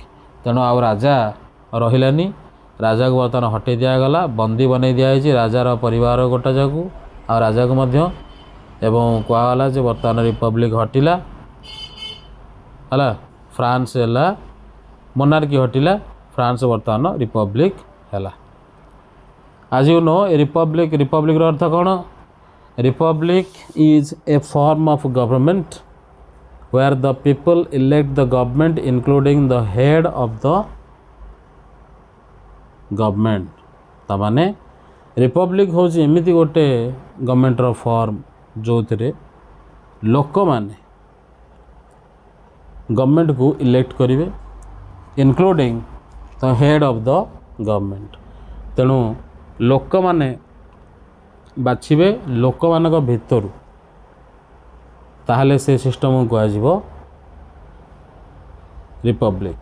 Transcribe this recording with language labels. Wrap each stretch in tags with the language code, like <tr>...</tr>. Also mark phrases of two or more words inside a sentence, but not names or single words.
<or>ତେଣୁ ଆଉ ରାଜା ରହିଲାନି ରାଜାକୁ ବର୍ତ୍ତମାନ ହଟେଇ ଦିଆଗଲା ବନ୍ଦୀ ବନେଇ ଦିଆଯାଇଛି ରାଜାର ପରିବାର ଗୋଟା ଯାକୁ ଆଉ ରାଜାକୁ ମଧ୍ୟ ଏବଂ କୁହାଗଲା ଯେ ବର୍ତ୍ତମାନ ରିପବ୍ଲିକ୍ ହଟିଲା ହେଲା ଫ୍ରାନ୍ସ ହେଲା ମୋନାର୍କି ହଟିଲା ଫ୍ରାନ୍ସ ବର୍ତ୍ତମାନ ରିପବ୍ଲିକ୍ ହେଲା।</or> <en>as you know republicର</en> <or>ଅର୍ଥ କ'ଣ?</or> <en>republic is a form of government where the people elect the government including the head of the government।</en> <or>ତାମାନେ ରିପବ୍ଲିକ୍ ହେଉଛି ଏମିତି ଗୋଟେ</or> <en>governmentର form</en> <or>ଯେଉଁଥିରେ ଲୋକମାନେ ଗଭର୍ଣ୍ଣମେଣ୍ଟକୁ ଇଲେକ୍ଟ କରିବେ</or> <en>including the head of the government.</en> <or>ତେଣୁ ଲୋକମାନେ ବାଛିବେ ଲୋକମାନଙ୍କ ଭିତରୁ ତାହେଲେ ସେ ସିଷ୍ଟମକୁ କୁହାଯିବ ରିପବ୍ଲିକ୍।</or>